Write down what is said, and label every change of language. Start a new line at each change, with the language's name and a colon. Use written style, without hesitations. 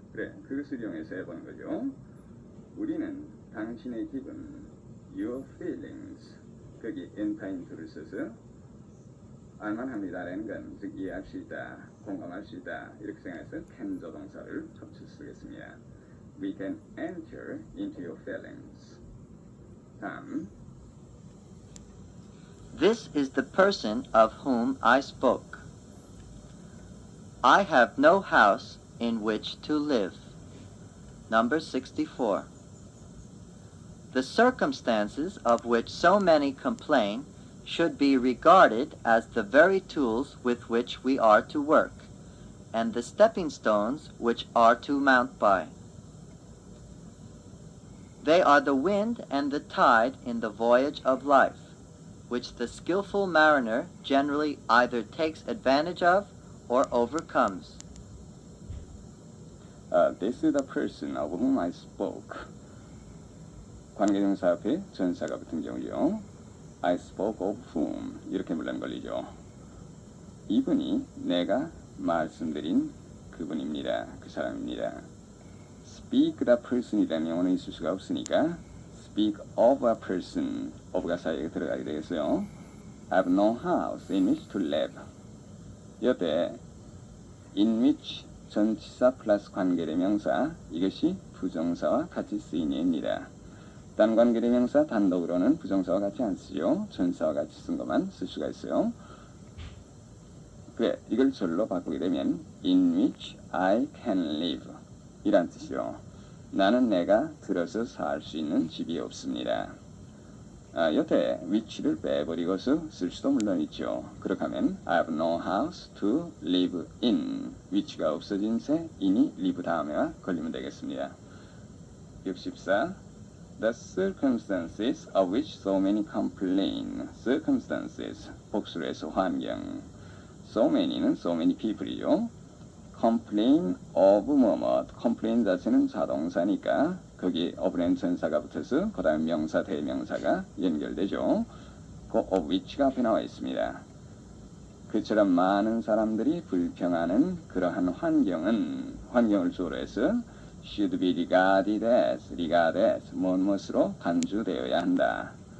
Korean: 그래 그것을 이용해서 해보는 거죠. 우리는 당신의 기분
English: your feelings
Korean: 거기
English: enter to
Korean: 를 써서 알만합니다라는 건 즉 이해할 수 있다, 공감할 수 있다 이렇게 생각해서 can 조동사를 접수 쓰겠습니다.
English: We can enter into your feelings.
Korean: 다음
English: This is the person of whom I spoke. I have no house in which to live. Number 64. The circumstances of which so many complain should be regarded as the very tools with which we are to work, and the stepping stones which are to mount by. They are the wind and the tide in the voyage of life, which the skillful mariner generally either takes advantage of or overcomes. This is the person of whom I spoke.
Korean: 관계대명사 앞에 전사가 붙은 경우죠.
English: I spoke of whom
Korean: 이렇게 물론 걸리죠. 이분이 내가 말씀드린 그분입니다. 그 사람입니다.
English: Speak the person
Korean: 이라는 영어는 있을 수가 없으니까
English: Speak of a person of
Korean: 가 사이에 들어가게 되겠어요.
English: I have no house in which to live.
Korean: 여태 in which 전치사 플러스 관계대명사 이것이 부정사와 같이 쓰인 예입니다. 단관계대명사 단독으로는 부정사와 같이 안 쓰죠. 전사와 같이 쓴 것만 쓸 수가 있어요. 그래, 이걸 절로 바꾸게 되면
English: in which I can live
Korean: 이란 뜻이요. 나는 내가 들어서 살 수 있는 집이 없습니다. 여태 which를 빼버리고서 쓸 수도 물론 있죠. 그렇게 하면
English: I have no house to live in
Korean: which가 없어진 새 in이 live 다음에와 걸리면 되겠습니다. 64.
English: The circumstances of which so many complain.
Korean: circumstances 복수로 해서 환경. so many는
English: so many people
Korean: 이죠. complain of 뭐뭐. complain 자체는 자동사니까 거기 of는 전사가 붙어서 그 다음 명사 대명사가 연결되죠. 그 of which가 앞에 나와 있습니다. 그처럼 많은 사람들이 불평하는 그러한 환경을 주어로 해서
English: should be regarded as
Korean: 무엇으로 간주되어야 한다.